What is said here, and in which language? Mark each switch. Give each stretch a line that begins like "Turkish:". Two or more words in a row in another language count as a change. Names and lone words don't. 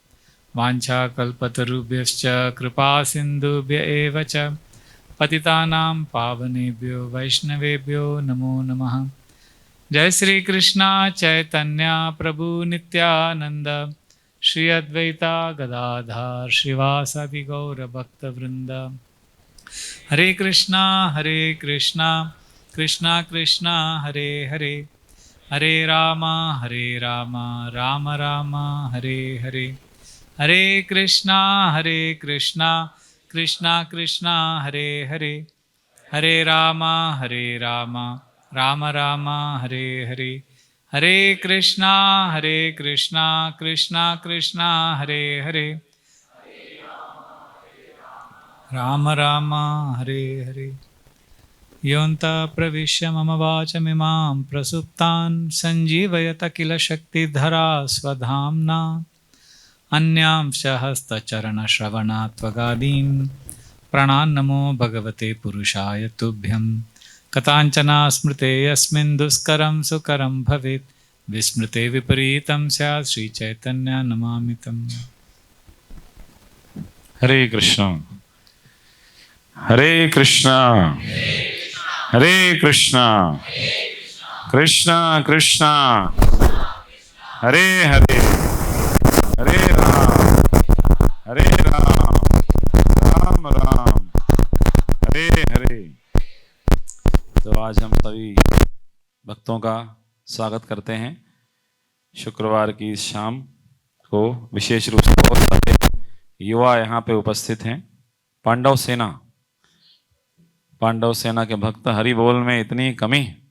Sanskrit: वाञ्छाकल्पतरुभ्यश्च कृपासिन्धुभ्य एव च पतितानां पावनेभ्यो वैष्णवेभ्यो नमो नमः। जय श्री कृष्णा चैतन्य प्रभु नित्यानंद श्री अद्वैता गदाधर श्रीवासादि गौर भक्तवृंद। हरे कृष्णा कृष्णा कृष्णा हरे हरे, हरे राम राम राम हरे हरे। हरे कृष्णा कृष्णा कृष्णा हरे हरे, हरे राम राम राम हरे हरे। हरे कृष्णा कृष्णा कृष्णा हरे हरे, राम राम हरे हरे। योऽन्तः प्रविश्य मम वाचमिमां प्रसुप्तान् सञ्जीवयत किल शक्तिधरा स्वधाम्ना। अन्यांश हस्तचरणश्रवणात्वगादीन् प्राणान्नमो भगवते पुरुषाय तुभ्यं। कथाञ्चना स्मृते यस्मिन् दुष्करं सुकरं भवेत् विस्मृते विपरीतं स्यात् श्रीचैतन्य नमामि तम्। हरे कृष्णा हरे कृष्णा हरे कृष्णा कृष्णा कृष्णा हरे हरे, हरे राम राम राम हरे हरे।
Hindi: तो आज हम सभी भक्तों का स्वागत करते हैं। शुक्रवार की इस शाम को विशेष रूप से बहुत सारे युवा यहाँ पे उपस्थित हैं। पांडव सेना के भक्त हरि बोल में इतनी कमी।